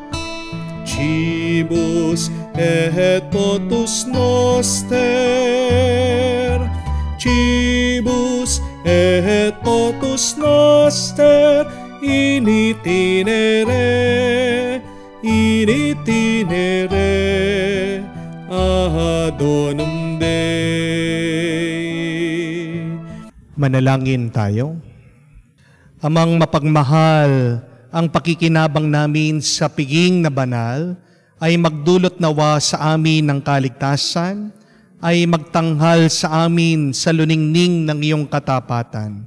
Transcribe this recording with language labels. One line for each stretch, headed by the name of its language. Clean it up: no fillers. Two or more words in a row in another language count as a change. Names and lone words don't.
Latin: Cibus et potus noster, cibus et potus noster, in itinere ad donum Dei.
Filipino: Manalangin tayo. Amang mapagmahal, ang pakikinabang namin sa piging na banal ay magdulot nawa sa amin ng kaligtasan, ay magtanghal sa amin sa luningning ng iyong katapatan.